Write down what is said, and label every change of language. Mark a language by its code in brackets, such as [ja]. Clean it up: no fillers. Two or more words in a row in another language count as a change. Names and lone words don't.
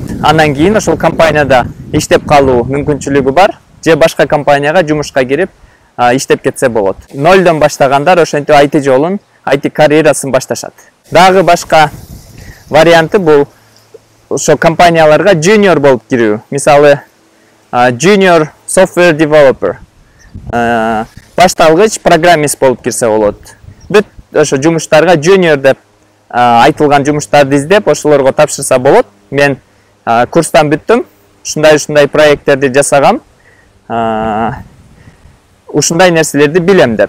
[ky] Андан кийин ошол компанияда иштеп калуу мүмкүнчүлүгү бар, же башка компанияга жумушка кирип иштеп кетсе болот. Нолдон баштагандар ошентип IT жолун, IT карьерасын башташат. Дагы башка варианты бул ошо компанияларга junior болуп кирүү. Мисалы, [en] junior software developer, [ky] башталгыч программист болуп кирсе болот. Бүт ошо жумуштарга junior деп айтылган жумуштарды издеп, ошолорго тапшырса болот. Мен курстан бүттүм, ушундай проекттерди жасагам, ушундай нерселерди билем деп.